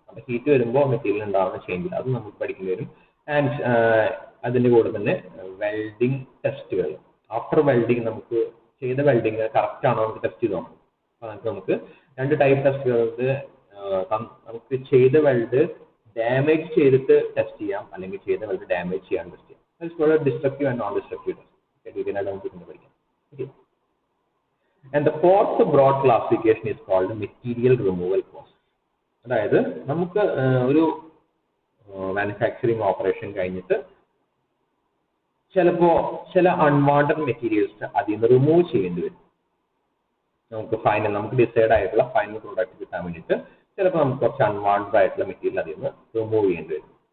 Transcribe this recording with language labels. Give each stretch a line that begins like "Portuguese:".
Malayalam: അപ്പോൾ ഹീറ്റ് വരുമ്പോൾ മെറ്റീരിയൽ ഉണ്ടാകുന്ന ചേഞ്ച് അത് നമുക്ക് പഠിക്കേണ്ടി വരും. ആൻഡ് അതിൻ്റെ കൂടെ തന്നെ വെൽഡിംഗ് ടെസ്റ്റുകൾ, ആഫ്റ്റർ വെൽഡിങ് നമുക്ക് ചെയ്ത വെൽഡിങ് കറക്റ്റ് ആണോ നമുക്ക് ടെസ്റ്റ് ചെയ്ത് നോക്കാം. അപ്പോൾ നമുക്ക് രണ്ട് ടൈപ്പ് ടെസ്റ്റുകളുണ്ട്. നമുക്ക് ചെയ്ത വെൽഡ് ഡാമേജ് ചെയ്തിട്ട് ടെസ്റ്റ് ചെയ്യാം, അല്ലെങ്കിൽ ചെയ്ത വെൽഡ് ഡാമേജ് ചെയ്യാൻ ടെസ്റ്റ് ചെയ്യാം. Destructive and non destructive test ഡീറ്റെയിലായിട്ട് നമുക്ക് പിന്നെ പഠിക്കാം. Okay.
English: And the fourth broad classification is called material removal process.
Malayalam: അതായത് നമുക്ക് ഒരു മാനുഫാക്ചറിങ് ഓപ്പറേഷൻ കഴിഞ്ഞിട്ട് ചിലപ്പോൾ ചില അൺവാണ്ടഡ് മെറ്റീരിയൽസ് അതിൽ നിന്ന് റിമൂവ് ചെയ്യേണ്ടി വരും. നമുക്ക് ഡിസൈഡ് ആയിട്ടുള്ള ഫൈനൽ പ്രോഡക്റ്റ് കിട്ടാൻ വേണ്ടിയിട്ട് ചിലപ്പോൾ നമുക്ക് കുറച്ച് അൺവാണ്ടഡ് ആയിട്ടുള്ള മെറ്റീരിയൽ അതിൽ നിന്ന് റിമൂവ് ചെയ്യേണ്ടി വരും.